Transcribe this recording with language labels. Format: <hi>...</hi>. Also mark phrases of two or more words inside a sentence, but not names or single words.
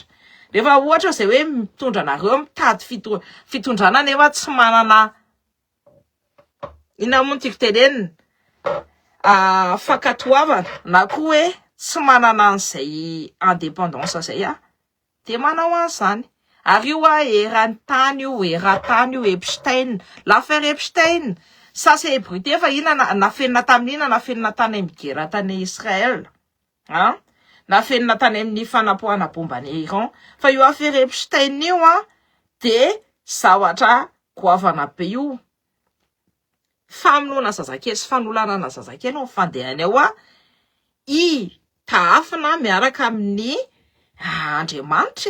<mg>Rehefa ohatra zay hoe mitondra anareo mitady fitondrana nefa tsy manana ina moa tiako tenenina fankatoavana na koa hoe tsy manana an'izay indépendance zay de manao an'izany. Ary io eran-tany io, eran-tany io,</mg> <fr>Epstein, l'affaire Epstein. Ça c'est ébruité</fr> <mg>fa ina nafenina tamin'ina nafenina tany amin'ny guerre tany Israël. Nafenina tany amin'ny fanapohana bomban'ny Iran. Fa io affaire Epstein io de zavatra goavana be io. Famonoana zazakely sy fanolanana zazakely no fandehany ao taafina miaraka amin'ny Andriamanitra.</mg>